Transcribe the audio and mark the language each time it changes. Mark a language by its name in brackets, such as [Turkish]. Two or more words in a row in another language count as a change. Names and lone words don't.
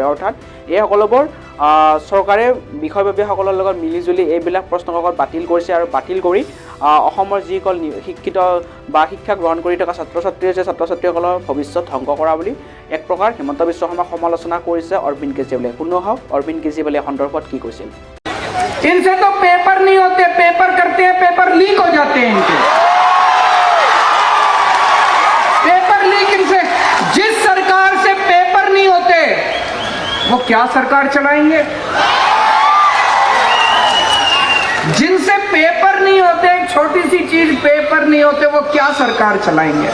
[Assamese] অৰ্থাৎ এই সকলোবোৰ চৰকাৰে বিষয়ববীয়াসকলৰ লগত মিলিজুলি এইবিলাক প্ৰশ্নকাকত বাতিল কৰিছে আৰু বাতিল কৰি অসমৰ যিসকল শিক্ষিত বা শিক্ষা গ্ৰহণ কৰি থকা ছাত্ৰ ছাত্ৰী আছে ছাত্ৰ ছাত্ৰীসকলৰ ভৱিষ্যত ধ্বংস কৰা বুলি এক প্ৰকাৰ হিমন্ত বিশ্ব শৰ্মাক সমালোচনা কৰিছে অৰবিন্দ কেজৰিৱালে। শুনো আহক অৰবিন্দ কেজৰিৱালে সন্দৰ্ভত কি কৈছিল। [Hindi] इनसे तो पेपर नहीं होते, पेपर करते हैं, [English] paper leak [Hindi] हो जाते हैं इनके। [English] paper leak [Hindi] इनसे, जिस सरकार से पेपर नहीं होते वो क्या सरकार चलाएंगे? जिनसे पेपर नहीं होते, एक छोटी सी चीज पेपर नहीं होते, वो क्या सरकार चलाएंगे?